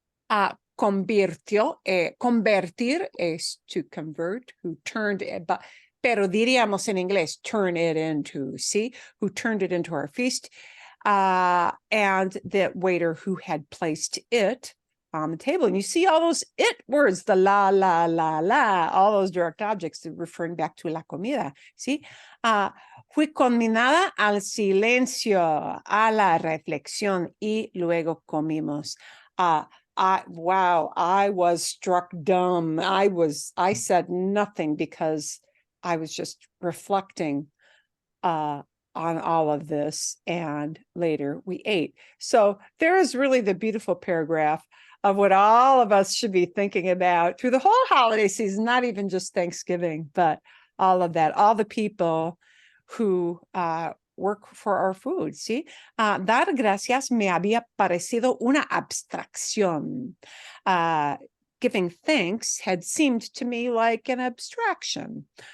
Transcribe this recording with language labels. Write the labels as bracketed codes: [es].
[es] Convirtió, convertir es [en] to convert, who turned it, [es] pero diríamos en inglés, [en] turn it into, see, who turned it into our feast, and the waiter who had placed it on the table. And you see all those it words, the la, all those direct objects referring back to la comida, see? [es] Fui conminada al silencio, a la reflexión, y luego comimos. [en] Wow, I was struck dumb. I said nothing because I was just reflecting on all of this, and later we ate. So there is really the beautiful paragraph of what all of us should be thinking about through the whole holiday season, not even just Thanksgiving, but all of that, all the people who work for our food, ¿sí? [es] Dar gracias me había parecido una abstracción. [en] Giving thanks had seemed to me like an abstraction.